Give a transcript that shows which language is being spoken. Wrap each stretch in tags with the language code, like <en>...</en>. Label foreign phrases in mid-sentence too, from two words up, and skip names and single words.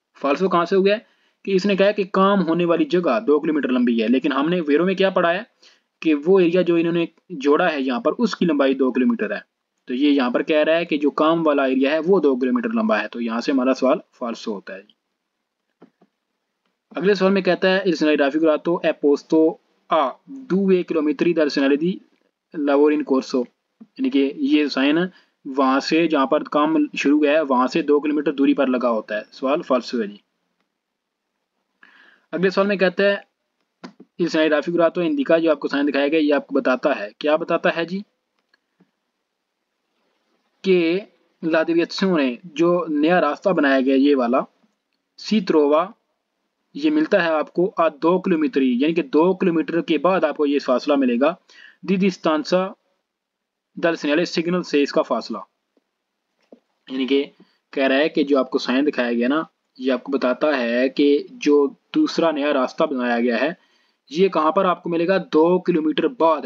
<hi>फाल्सो कहाँ से हो गया कि इसने कहा कि काम होने वाली जगह 2 किलोमीटर लंबी है, लेकिन हमने वेरो में क्या पढ़ा है कि वो एरिया जो इन्होंने जोड़ा है यहाँ पर उसकी लंबाई 2 किलोमीटर है। तो ये यहाँ पर कह रहा है कि जो काम वाला एरिया है वो 2 किलोमीटर लंबा है, तो यहाँ से हमारा सवाल फाल्सो होता है।</hi> <it>अगले सवाल में कहता है il segnale raffigurato è posto a 2 chilometri dal segnale di lavoro in corso,</it> <hi>यानी कि ये साइन वहां से जहां पर काम शुरू है वहां से 2 किलोमीटर दूरी पर लगा होता है। सवाल फाल्सो है जी। अगले सवाल में कहता है</hi> <it>il segnale raffigurato indica,</it> <hi>जो आपको साइन दिखाया गया ये आपको बताता है, क्या बताता है जी कि</hi> <it>la deviazione,</it> <hi>जो नया रास्ता बनाया गया ये वाला,</hi> <it>si trova,</it> <hi>ये मिलता है आपको 2 किलोमीटर, यानी कि 2 किलोमीटर के बाद आपको ये फासला मिलेगा।</hi> <it>di distanza dal segnale</it> <hi>से इसका फासला, यानी कि कह रहा है कि जो आपको साइन दिखाया गया ना ये आपको बताता है कि जो दूसरा नया रास्ता बनाया गया है ये कहाँ पर आपको मिलेगा 2 किलोमीटर बाद।</hi>